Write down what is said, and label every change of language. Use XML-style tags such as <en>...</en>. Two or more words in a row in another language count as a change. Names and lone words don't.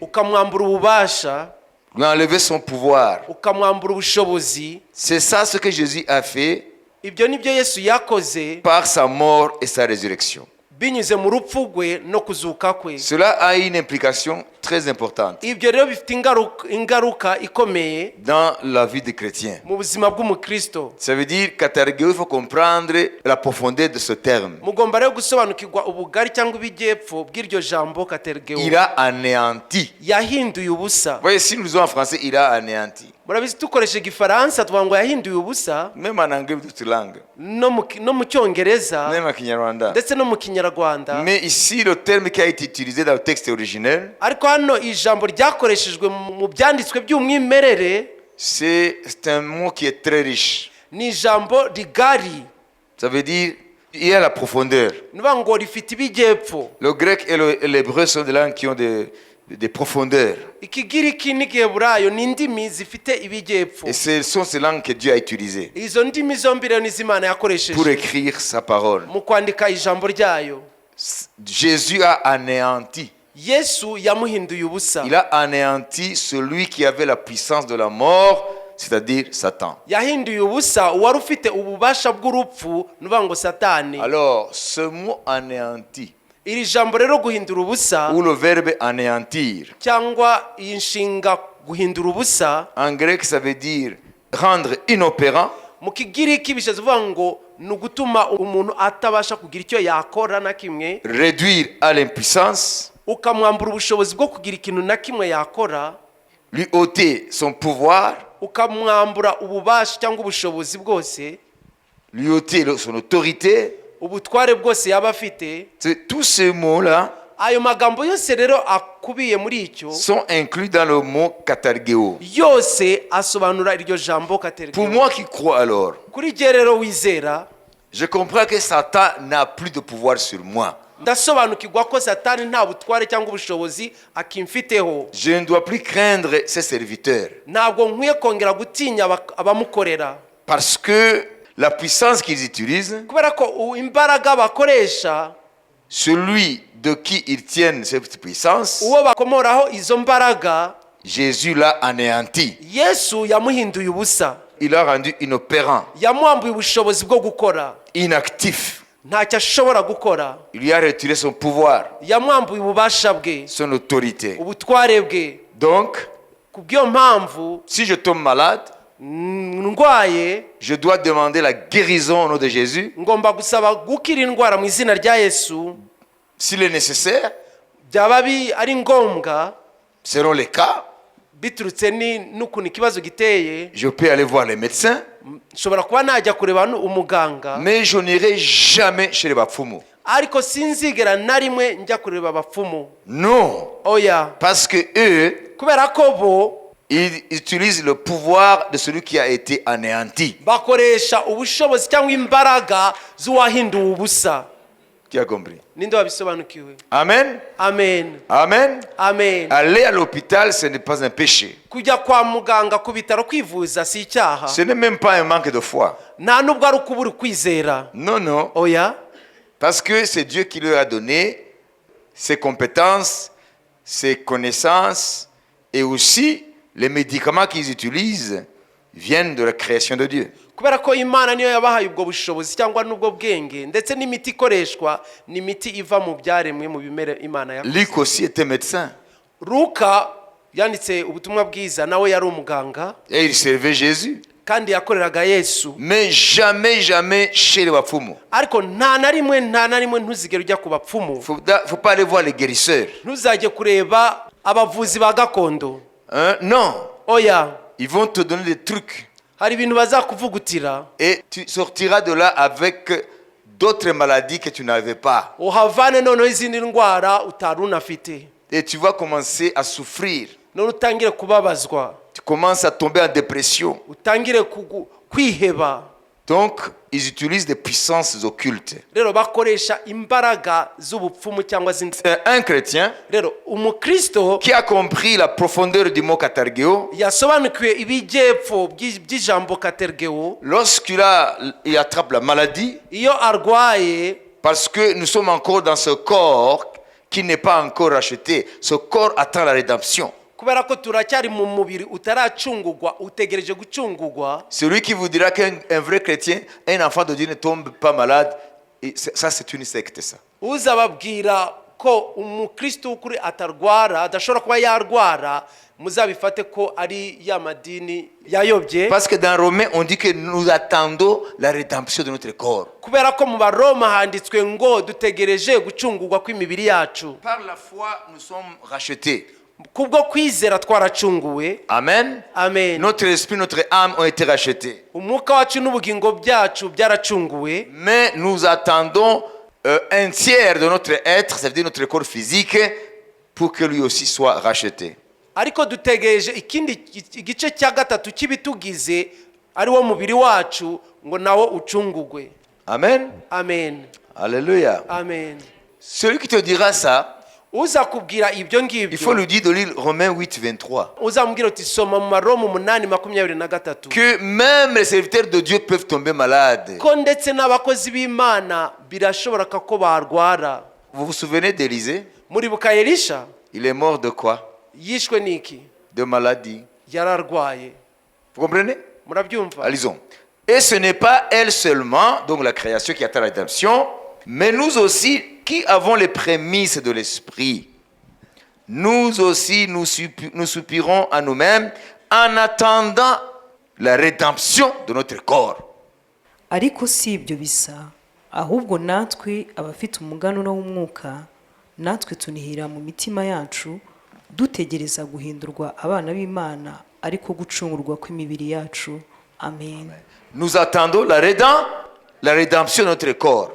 <fr>Lui enlever son pouvoir. C'est ça ce que Jésus a fait par sa mort et sa résurrection. Cela a une implication très importantes</fr> <rw>ibyo rero bifite ingaruka ikomeye</rw> <fr>dans la vie des chrétiens.</fr> <rw>mu buzima bw'umukristo.</rw> <fr>Ça veut dire katargeo, il faut comprendre la profondeur de ce terme.</fr> <rw>Mugomba rero gusobanukirwa ubugari cyangwa ibijyepfo bw'iryo jambo katergeo.</rw> <fr>Il a anéanti.</fr> <rw>Yahinduye ubusa.</rw> <fr>Voyez, si nous disons en français, il a anéanti.</fr> <rw>Murabizi dukoresha igifaransa tuvuga ngo yahinduye ubusa,</rw> <fr>Même en anglais, d'autres langues.</fr> <rw>no mu cyongereza</rw> <fr>Même en kinyarwanda.</fr> <rw>ndetse no mu kinyarwanda.</rw> <fr>Mais ici, le terme qui a été utilisé dans le texte originel,</fr> <rw>Ariko hano ijambo ryakoreshejwe mu byanditswe by'umwimerere,</rw> <fr>c'est un mot qui est très riche.</fr> <rw>ni ijambo rigari.</rw> <fr>Ça veut dire, il y a la profondeur.</fr> <rw>Nivuga ngo rifite ibijyepfo.</rw> <fr>Le grec et l'hébreu sont des langues qui ont des profondeurs.</fr> <rw>Ikigiriki n'igiheburayo ni indimi zifite ibijyepfo.</rw> <fr>Et ce sont ces langues que Dieu a utilisées</fr> <rw>Izo ndimi zombi rero n'izimana</rw> <fr>pour</fr> <rw>yakoresheje</rw> <fr>écrire sa parole.</fr> <rw>mu kwandika ijambo ryayo.</rw> <fr>Jésus a anéanti.</fr> <rw>Yesu yamuhinduye ubusa.</rw> <fr>Il a anéanti celui qui avait la puissance de la mort, c'est-à-dire Satan.</fr> <rw>Yahinduye ubusa uwari ufite ububasha bw'urupfu, nuvuga ngo Satani.</rw> <fr>Alors, ce mot anéanti,</fr> <rw>Iri jambo rero guhindura ubusa</rw> <fr>ou le verbe anéantir,</fr> <rw>cyangwa iyi nshinga guhindura ubusa,</rw> <fr>en grec, ça veut dire rendre inopérant,</fr> <rw>mu kigiriki bishatse kuvuga ngo ni ugutuma umuntu atabasha kugira icyo yakora na kimwe,</rw> <fr>réduire à l'impuissance,</fr> <rw>ukamwambura ubushobozi bwo kugira ikintu na kimwe yakora,</rw> <fr>lui ôter son pouvoir,</fr> <rw>ukamwambura ububasha cyangwa ubushobozi bwose,</rw> <fr>lui ôter son autorité.</fr> <rw>ubutware bwose yaba afite.</rw> <fr>Tous ces mots-là</fr> <rw>Ayo magambo yose rero akubiye muri icyo</rw> <fr>sont inclus dans le mot katargeo.</fr> <rw>yose asobanura iryo jambo</rw> <fr>Pour</fr> <rw>katergeo.</rw> <fr>moi qui crois alors,</fr> <rw>Kuri jye rero wizera,</rw> <fr>je comprends que Satan n'a plus de pouvoir sur moi.</fr> <rw>ndasobanukirwa ko Satani nta butware cyangwa ubushobozi akimfiteho.</rw> <fr>Je ne dois plus craindre ses serviteurs.</fr> <rw>Ntabwo nkwiye kongera gutinya abamukorera,</rw> <fr>Parce que la puissance qu'ils utilisent,</fr> <rw>kubera ko imbaraga bakoresha,</rw> <fr>celui de qui ils tiennent cette puissance,</fr> <rw>uwo bakomoraho izo mbaraga,</rw> <fr>Jésus l'a anéanti.</fr> <rw>Yesu yamuhinduye ubusa,</rw> <fr>Il l'a rendu inopérant,</fr> <rw>yamwambuye ubushobozi bwo gukora,</rw> <fr>inactif.</fr> <rw>ntacyo ashobora gukora.</rw> <fr>Il lui a retiré son pouvoir,</fr> <rw>Yamwambuye ububasha bwe,</rw> <fr>son autorité.</fr> <rw>ubutware bwe.</rw> <fr>Donc,</fr> <rw>Ku bw'iyo mpamvu</rw> <fr>si je tombe malade,</fr> <rw>ndwaye,</rw> <fr>je dois demander la guérison au nom de Jésus.</fr> <rw>ngomba gusaba gukira indwara mu izina rya Yesu.</rw> <fr>S'il est nécessaire,</fr> <rw>Byaba ari ngombwa</rw> <fr>selon les cas,</fr> <rw>biturutse n'ukuntu ikibazo giteye,</rw> <fr>je peux aller voir les médecins,</fr> <rw>nshobora kuba najya kureba umuganga,</rw> <fr>mais je n'irai jamais chez les bapfumu.</fr> <rw>ariko sinzigera na rimwe njya kureba abapfumu.</rw> <fr>Non,</fr> <rw>Oya,</rw> <fr>parce que eux,</fr> <rw>kubera ko bo</rw> <fr>ils utilisent le pouvoir de celui qui a été anéanti.</fr> <rw>bakoresha ubushobozi cyangwa imbaraga z'uwahinduwe ubusa.</rw> <fr>Qui a compris?</fr> <rw>Ninde wabisobanukiwe? Amen. Amen. Amen. Amen.</rw> <fr>Aller à l'hôpital, ce n'est pas un péché.</fr> <rw>Kujya kwa muganga ku bitaro kwivuza si icyaha,</rw> <fr>Ce n'est même pas un manque de foi.</fr> <rw>nta nubwo ari ukubura ukwizera.</rw> <fr>Non, non.</fr> <rw>Oya,</rw> <fr>Parce que c'est Dieu qui leur a donné ses compétences, ses connaissances et aussi les médicaments qu'ils utilisent viennent de la création de Dieu.</fr> <rw>kubera ko Imana niyo yabahaye ubwo bushobozi cyangwa n'ubwo bwenge, ndetse n'imiti ikoreshwa ni imiti iva mu byaremwe, mu bimera Imana yakoze.</rw> <fr>Luc aussi était médecin</fr> <rw>Luka yanditse ubutumwa bwiza, nawe yari umuganga</rw> <fr>et il servait Jésus.</fr> <rw>kandi yakoreraga Yesu.</rw> <fr>Mais jamais, jamais chez les bapfumu.</fr> <rw>Ariko nta na rimwe ntuzigere ujya ku bapfumu,</rw> <fr>Faut pas aller voir les guérisseurs.</fr> <rw>ntuzajye kureba abavuzi ba gakondo.</rw> <fr>Hein? Non.</fr> <rw>Oya,</rw> <fr>Ils vont te donner des trucs.</fr> <rw>hari ibintu bazakuvugutira,</rw> <fr>Et tu sortiras de là avec d'autres maladies que tu n'avais pas.</fr> <rw>uhavane noneho izindi ndwara utari unafite,</rw> <fr>Et tu vas commencer à souffrir.</fr> <rw>none utangire kubabazwa,</rw> <fr>Tu commences à tomber en dépression.</fr> <rw>utangire kwiheba.</rw> <fr>Donc, ils utilisent des puissances occultes.</fr> <rw>Rero bakoresha imbaraga z'ubupfumu cyangwa</rw> <fr>Un chrétien</fr> <rw>rero umukristo</rw> <fr>qui a compris la profondeur du mot katargeo,</fr> <rw>yasobanukiwe ibijyepfo by'ijambo katergeo,</rw> <fr>lorsqu'il il attrape la maladie,</fr> <rw>iyo arwaye,</rw> <fr>parce que nous sommes encore dans ce corps qui n'est pas encore racheté. Ce corps attend la rédemption.</fr> <rw>kubera ko turacyari mu mubiri utaracungurwa, utegereje gucungurwa.</rw> <fr>Celui qui vous dira qu'un vrai chrétien, un enfant de Dieu ne tombe pas malade, et ça c'est une secte ça.</fr> <rw>Uzababwira ko umukristo w'ukuri atarwara adashobora kuba yarwara muzabifate ko ari ya madini yayobye.</rw> <fr>Parce que dans Romains on dit que nous attendons la rédemption de notre corps.</fr> <rw>Kubera ko mu Baroma handitswe ngo dutegereje gucungurwa kw'imibiri yacu.</rw> <fr>Par la foi nous sommes rachetés.</fr> <rw>Kubwo kwizera twaracunguwe. Amen. Amen.</rw> <fr>Notre esprit, notre âme ont été rachetés.</fr> <rw>Umwuka wacu n'ubugingo byacu byaracunguwe.</rw> <fr>Mais nous attendons un tiers de notre être, ça veut dire notre corps physique, pour que lui aussi soit racheté.</fr> <rw>Ariko dutegereje ikindi igice cya gatatu cy'ibitugize ari wo mubiri wacu ngo nawo ucungugwe. Amen. Amen. Alléluia. Amen.</rw> <fr>Celui qui te dira ça,</fr> <rw>uza kubwira ibyo ngibyo,</rw> <fr>il faut lui dire de lire Romains 8, 23.</fr> <rw>Uzamubwira uti soma mu Maroma 8:23.</rw> <fr>Que même les serviteurs de Dieu peuvent tomber malades.</fr> <rw>Ko ndetse n'abakozi b'Imana birashobora ko barwara.</rw> <fr>Vous vous souvenez d'Élisée?</fr> <rw>Muribuka Elisha?</rw> <fr>Il est mort de quoi?</fr> <rw>Yishwe niki?</rw> <fr>De maladie.</fr> <rw>Yararwaye.</rw> <fr>Vous comprenez?</fr> <rw>Murabyumva?</rw> <fr>Lisons. Et ce n'est pas elle seulement, donc la création qui attend la rédemption, mais nous aussi qui avons les prémices de l'esprit. Nous aussi nous soupirons à nous-mêmes en attendant la rédemption de notre corps.</fr> <rw>Ariko si ibyo bisa, ahubwo natwe abafite umuganura w'umwuka, natwe tunihira mu mitima yacu dutegereza guhindurwa abana b'Imana ariko gucungurwa kw'imibiri yacu. Amen.</rw> <fr>Nous attendons la rédemption de notre corps.</fr>